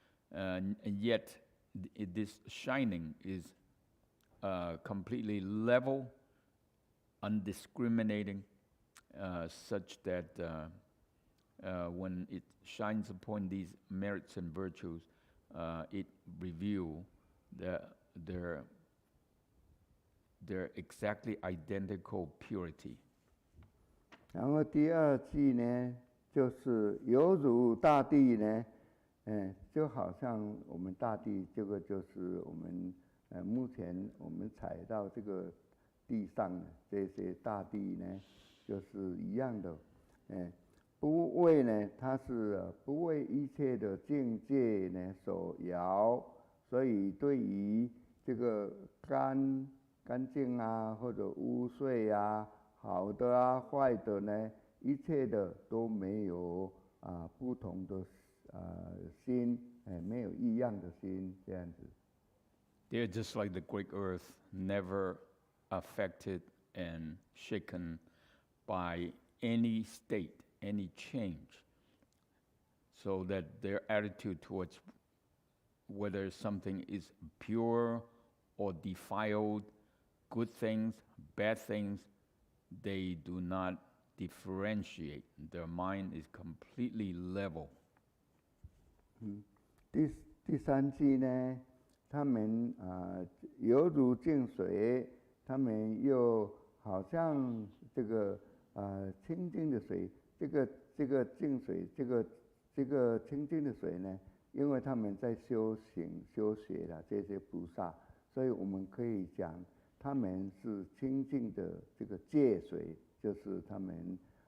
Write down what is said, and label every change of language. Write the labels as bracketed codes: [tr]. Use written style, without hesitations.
[en] And yet, this shining is completely level, undiscriminating, such that when it shines upon these merits and virtues, it reveals their exactly identical purity. [zh] 然后第二句呢，就是犹如大地呢，就好像我们大地，这个就是我们目前我们踩到这个地上的这些大地呢，就是一样的，不为呢，它是不为一切的境界呢所摇，所以对于这个干净或者污秽好的坏的呢，一切的都没有不同的心，没有异样的心，这样子。 [en] They're just like the great earth, never affected and shaken by any state, any change, so that their attitude towards whether something is pure or defiled, good things, bad things, they do not differentiate. Their mind is completely level. [zh] 第三句呢，他们犹如净水，他们又好像这个清净的水，这个净水，这个清净的水呢，因为他们在修行修学了这些菩萨，所以我们可以讲他们是清净的这个戒水，就是他们